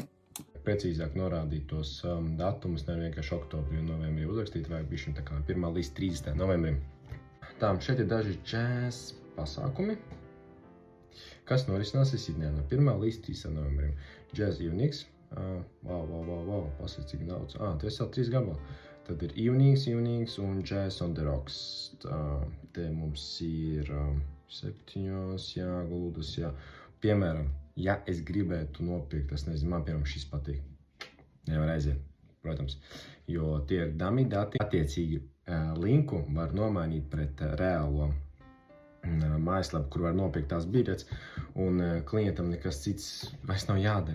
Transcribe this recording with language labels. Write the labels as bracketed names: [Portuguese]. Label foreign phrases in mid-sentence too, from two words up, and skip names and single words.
[Latvian] Precīzāk norādīt tos datumus, ne vienkārši oktobrī un novembrī uzrakstīt, vajag bišķiņ tā kā 1. līdz 30. novembrim. Tā, šeit ir daži jazz pasākumi, kas norisināsies ikdienā no 1. līdz 30. novembrim. [English] Jazz evenings, [Latvian] pasaka cik daudz, tu esi vēl 3 gabali. Tad ir evenings un [English] jazz on the rocks. [Latvian] Te mums ir 7, jā, guldas, jā. Piemēram, ja es gribētu nopirkt, es nezinu, man piemēram šis patīk, nevar aiziet, protams, jo tie ir dummy dati. Attiecīgi linku var nomainīt pret reālo mājaslapu, kur var nopirkt tās biļetes, un klientam nekas cits vairs nav jādara.